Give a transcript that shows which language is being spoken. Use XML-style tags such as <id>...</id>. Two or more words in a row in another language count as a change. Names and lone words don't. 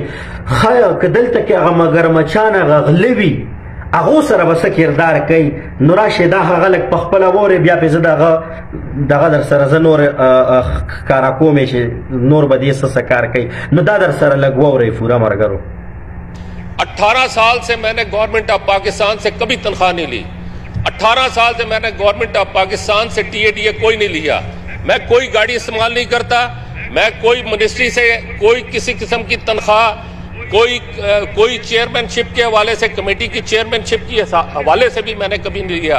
<ps>ښه که دلته کې هغه مګرمچان هغه غله وي هغو سره به څه کردار کوي، نو راشئ دا هغه لږ په خپله واورئ، بیا پې زه دغه در سره زه نور ښکاره کوم چې نور به دې څه کار کوي. نو دا در سره لږ واورئ پوره ملګرو.</ps> <ur>18 سال سے میں نے</ur> <en>Government of Pakistan</en> <ur>سے کبھی تنخواہ نہیں لی. 18 سال سے میں نے</ur> <en>Government of Pakistan</en> <ur>سے ٹی اے ڈی اے کوئی نہیں لیا. میں کوئی گاڑی استعمال نہیں کرتا، میں کوئی منسٹری سے کوئی کسی قسم کی تنخواہ، کوئی چیئرمین شپ کے حوالے سے، کمیٹی کی چیئرمین شپ کے حوالے سے بھی میں نے کبھی نہیں لیا.</ur>